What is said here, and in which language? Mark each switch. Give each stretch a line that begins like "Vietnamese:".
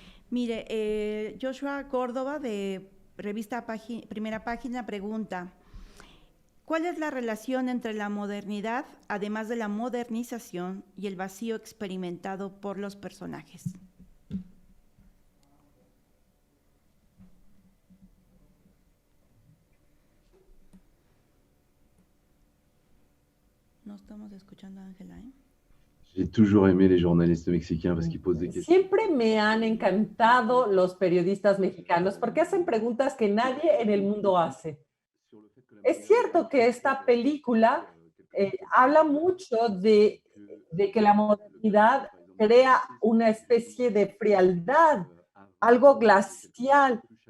Spanish: Mire, Joshua Córdoba de revista Primera Página pregunta: ¿cuál es la relación entre la modernidad, además de la modernización, y el vacío experimentado por los personajes? No estamos escuchando a Ángela, ¿eh?
French: J'ai toujours aimé les journalistes mexicains parce qu'ils posent des questions.
Spanish: Siempre me han encantado los periodistas mexicanos porque hacen preguntas que nadie en el mundo hace. Es cierto que esta película habla mucho de que la modernidad crea una especie de frialdad, algo glacial.